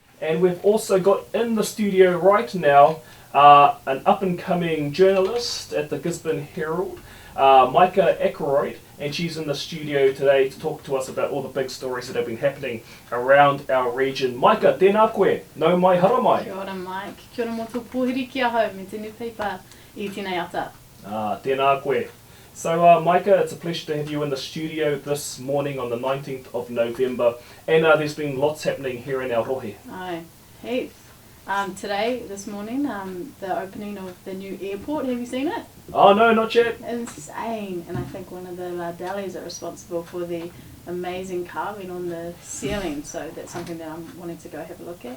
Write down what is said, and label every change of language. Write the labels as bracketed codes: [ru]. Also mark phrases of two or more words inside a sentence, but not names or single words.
[en] And we've also got in the studio right now an up-and-coming journalist at the Gisborne Herald, Maika Akroyd, and she's in the studio today to talk to us about all the big stories that have been happening around our region. [mi] Maika, tēnā koe, nau mai hara mai. Kia ora Mike, kia ora mo tō pōhiri ki ahau, me te newspaper I tēnei ata. Tēnā koe. [en] So Maika, it's a pleasure to have you in the studio this morning on the 19th of November, and there's been lots happening here in our rohe. Aye, heaps. Today, this morning, the opening of the new airport, have you seen it? Oh no, not yet. Insane, and I think one of the Lardellis are responsible for the amazing carving on the ceiling, so that's something that I'm wanting to go have a look at.